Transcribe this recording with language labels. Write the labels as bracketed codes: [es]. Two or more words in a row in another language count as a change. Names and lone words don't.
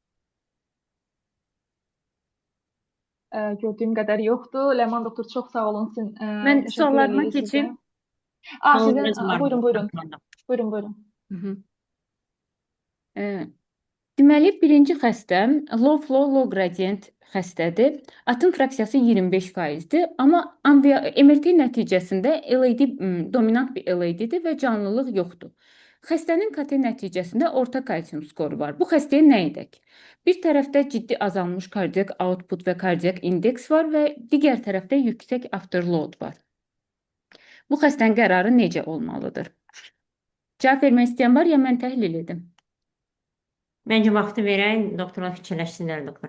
[az] Gördüyüm qədər yoxdur. Ləman doktor, çox sağ olun. Mən Təşəkkür suallarıma edirik sizə. keçim. Sizin, Suallarınız var buyurun, mı? buyurun. Buyurun, buyurun. Hı -hı. E, Deməli, birinci xəstəm [en] low flow, low gradient [az] xəstədir. Atın fraksiyası 25%-dir, amma MRT nəticəsində LAD dominant bir LAD-dir və canlılıq yoxdur. Xəstənin KT nəticəsində orta kalsium skoru var. Bu xəstəyə nə edək? Bir tərəfdə ciddi azalmış kardiak output və kardiak indeks var və digər tərəfdə yüksək afterload var. Bu xəstənin qərarı necə olmalıdır? Cavab vermək istəyən var ya mən təhlil edim? Məncə vaxtı verək, doktorlar fikirləşsinlər, doktor.